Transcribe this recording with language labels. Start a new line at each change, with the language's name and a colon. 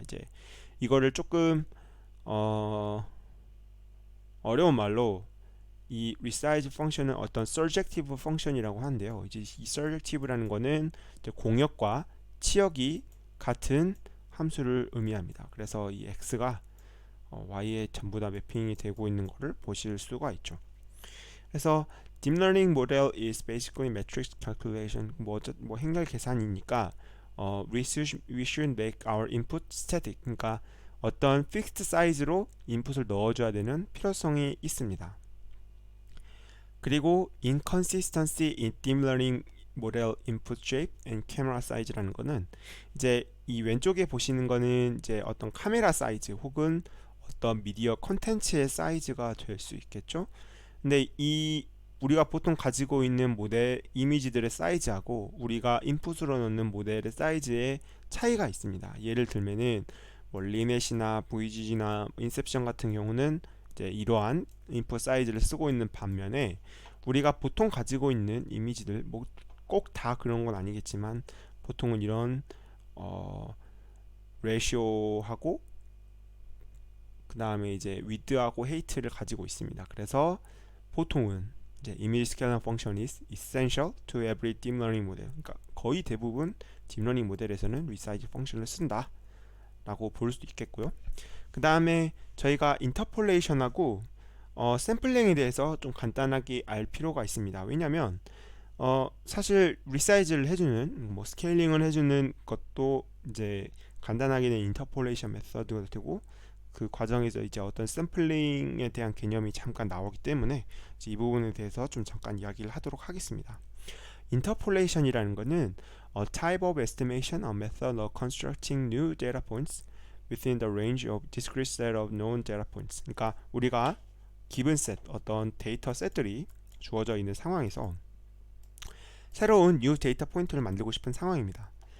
Korean: 이제 이거를 조금 어려운 말로 이 resize 펑션은 어떤 surjective 펑션이라고 하는데요. 이제 이 surjective라는 거는 이제 공역과 치역이 같은 함수를 의미합니다. 그래서 이 x가 y에 전부 다 매핑이 되고 있는 것을 보실 수가 있죠. 그래서
English: Deep Learning Model is basically matrix calculation.
Korean: 뭐 행렬 계산이니까
English: we should make our input static.
Korean: 그러니까 어떤 fixed 사이즈로 인풋을 넣어줘야 되는 필요성이 있습니다. 그리고
English: inconsistency in deep learning model input shape and camera size
Korean: 라는 거는 이제 이 왼쪽에 보시는 거는 이제 어떤 카메라 사이즈 혹은 어떤 미디어 컨텐츠의 사이즈가 될 수 있겠죠. 근데 이 우리가 보통 가지고 있는 모델 이미지들의 사이즈하고 우리가 인풋으로 넣는 모델의 사이즈에 차이가 있습니다. 예를 들면은 뭐 리넷이나 VGG나 인셉션 같은 경우는 이제 이러한 인풋 사이즈를 쓰고 있는 반면에 우리가 보통 가지고 있는 이미지들 뭐 꼭 다 그런 건 아니겠지만 보통은 이런 레이쇼하고 그 다음에 이제 위드하고 헤이트를 가지고 있습니다. 그래서 보통은 이제
English: image scaling function is essential to every deep learning model.
Korean: 그러니까 거의 대부분 딥러닝 모델에서는 resize 펑션을 쓴다 라고 볼 수도 있겠고요. 그 다음에 저희가 인터폴레이션하고 샘플링에 대해서 좀 간단하게 알 필요가 있습니다. 왜냐면 사실 리사이즈를 해주는 뭐 스케일링을 해주는 것도 이제 간단하게는 인터폴레이션 메서드가 되고 그 과정에서 이제 어떤 샘플링에 대한 개념이 잠깐 나오기 때문에 이제 이 부분에 대해서 좀 잠깐 이야기를 하도록 하겠습니다. 인터폴레이션이라는 것은
English: a type of estimation, a method of constructing new data points within the range of discrete set of known data points.
Korean: 그러니까 우리가
English: given set,
Korean: 어떤 데이터 셋들이 주어져 있는 상황에서 새로운 new 데이터 포인트를 만들고 싶은 상황입니다.